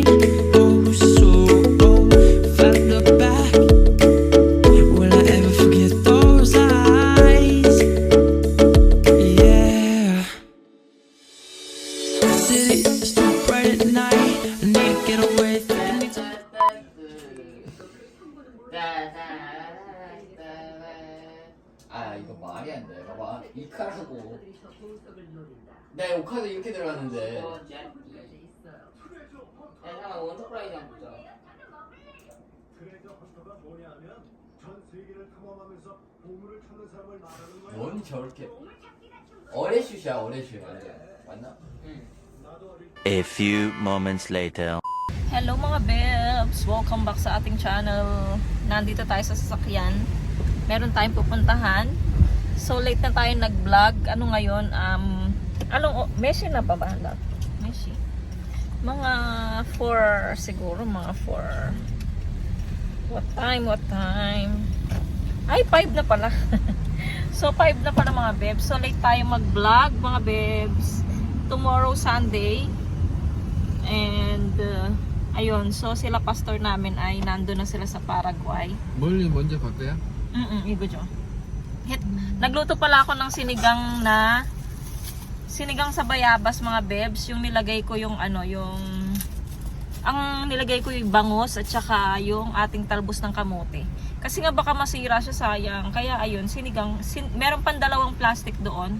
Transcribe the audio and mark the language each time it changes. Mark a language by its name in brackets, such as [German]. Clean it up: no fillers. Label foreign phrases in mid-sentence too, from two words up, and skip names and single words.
[English] Oh, so if I look back, will I ever forget those eyes? Yeah. City is too bright at night. I need to get away. [Korean] 아 이거 말이 안 돼. 봐봐 이 카드고 내 오카드 이렇게 들어갔는데 잠깐 원터프라이즈 한번 보자. 트레저 헌터가 뭐냐면 전 세계를 탐험하면서 보물을 찾는 사람을 말하는 거야. 뭔 저렇게 어레슛이야 어레슛 맞나? 응. 나도 어릴 [English] A few moments later. [Filipino] Hello mga bebs! [English] Welcome back [Filipino] sa ating channel. Nandito tayo sa sasakyan. Meron tayong pupuntahan. [English] So late [Filipino] na tayo nag-vlog. Ano ngayon? Meshi na pa ba? Meshi. Mga 4 siguro. Mga 4. [English] What time? [Filipino] Ay, 5 na pala. So 5 na pala mga bebs. [English] So late [Filipino] tayo mag-vlog mga bebs. [English] Tomorrow Sunday. [Filipino] And ayun, so sila pastor namin ay nando na sila sa Paraguay. [Korean] 멀리 먼저 갈거야? 이거 줘. [Filipino] Nagluto pala ako ng sinigang sa bayabas mga bebs. Yung nilagay ko yung ang nilagay ko yung bangus at saka yung ating talbos ng kamote. Kasi nga baka masira siya, sayang. Kaya ayun, meron pang 2 plastic doon.